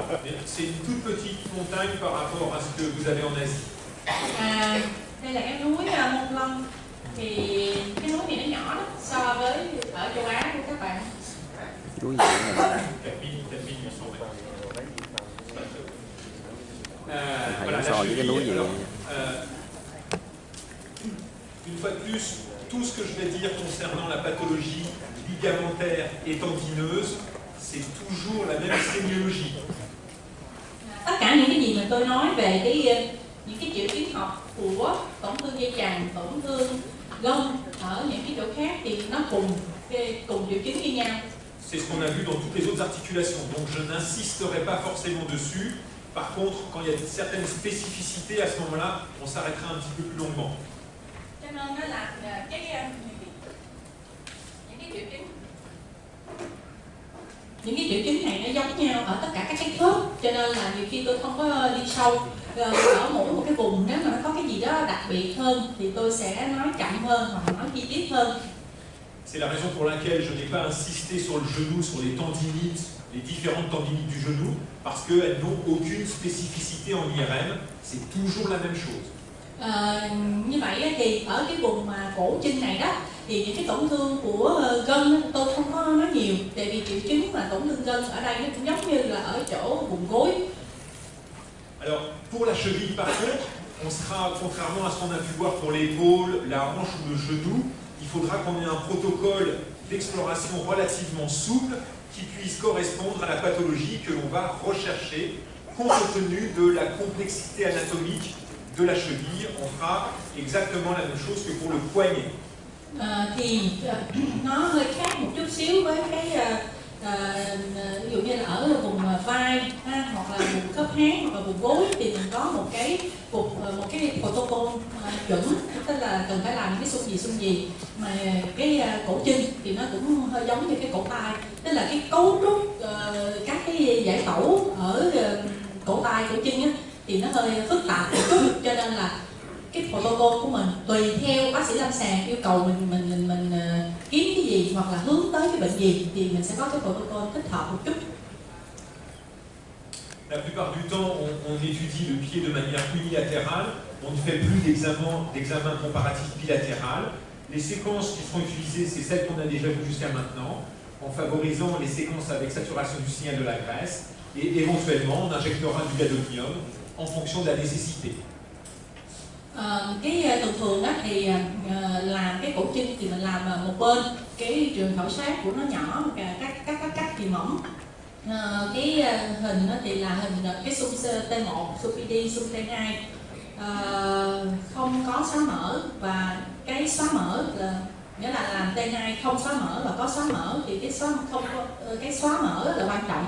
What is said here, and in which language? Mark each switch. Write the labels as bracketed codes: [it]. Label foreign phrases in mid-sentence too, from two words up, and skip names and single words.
[fr] C'est une toute petite montagne par rapport à ce que vous avez en Asie. [vi] Đây là cái núi Mont Blanc. Thì cái núi này nó nhỏ đó so với ở châu Á của các bạn. Núi gì vậy? [fr] 4800 mètres. Voilà, [vi] so với cái núi gì vậy? [fr] Une fois de plus, tout ce que je vais dire concernant la pathologie ligamentaire et tendineuse, c'est toujours la même sémiologie. [vi] Tất cả những cái gì mà tôi nói về những cái triệu chứng học của tổn thương dây chằng, tổn thương gân ở những cái chỗ khác thì nó cùng triệu chứng như nhau. [fr] C'est ce qu'on a vu dans toutes les autres articulations, donc je n'insisterai pas forcément dessus. Par contre, quand il y a certaines spécificités, à ce moment-là, on s'arrêtera un petit peu plus longuement. [vi] Cho nên nó là những cái triệu chứng này nó giống nhau ở tất cả các cái khớp, cho nên là nhiều khi tôi không có đi sâu ở mỗi một cái vùng. Nếu mà nó có cái gì đó đặc biệt hơn thì tôi sẽ nói chậm hơn hoặc nói chi tiết hơn. [fr] C'est la raison pour laquelle je n'ai pas insisté sur le genou, sur les tendinites, les différentes tendinites du genou, parce qu'elles n'ont aucune spécificité en IRM, c'est toujours la même chose. [vi] Như vậy thì ở cái vùng mà cổ chân này đó thì những cái tổn thương của gân tôi không có nói nhiều, tại vì triệu chứng mà tổn thương gân ở đây nó cũng giống như là ở chỗ vùng gối. [fr] Alors pour la cheville par contre, on sera, contrairement à ce qu'on a pu voir pour l'épaule, la hanche ou le genou, il faudra qu'on ait un protocole d'exploration relativement souple qui puisse correspondre à la pathologie que l'on va rechercher compte tenu de la complexité anatomique de la cheville. On fera exactement la même chose que pour le poignet. [vi] Thì nó hơi khác một chút xíu với cái ví dụ như là ở vùng vai hoặc là vùng khớp háng hoặc là vùng gối thì mình có một cái protocol chuẩn, tức là cần phải làm cái xung gì mà cái cổ chân thì nó cũng hơi giống như cái cổ tay, tức là cái cấu trúc các cái giải phẫu ở cổ tay cổ chân á thì nó hơi phức tạp một chút, cho nên là cái protocol của mình tùy theo bác sĩ lâm sàng yêu cầu mình kiếm cái gì hoặc là hướng tới cái bệnh gì thì mình sẽ có cái protocol thích hợp một chút. [fr] La plupart du temps, on étudie le pied de manière unilatérale, on ne fait plus d'examen comparatif bilatéral. Les séquences qui seront utilisées, c'est celles qu'on a déjà vues jusqu'à maintenant, en favorisant les séquences avec saturation du signal de la graisse, et éventuellement on injectera du gadolinium en fonction de la nécessité. [vi] Cái thường thường đó thì làm cái cổ chân thì mình làm một bên, cái trường khảo sát của nó nhỏ, các cắt thì mỏng. Cái hình đó thì là hình cái xung T1, xung PD, xung T2 không có xóa mỡ, và cái xóa mỡ là nghĩa là làm T2 không xóa mỡ và có xóa mỡ thì cái xóa mỡ rất là quan trọng.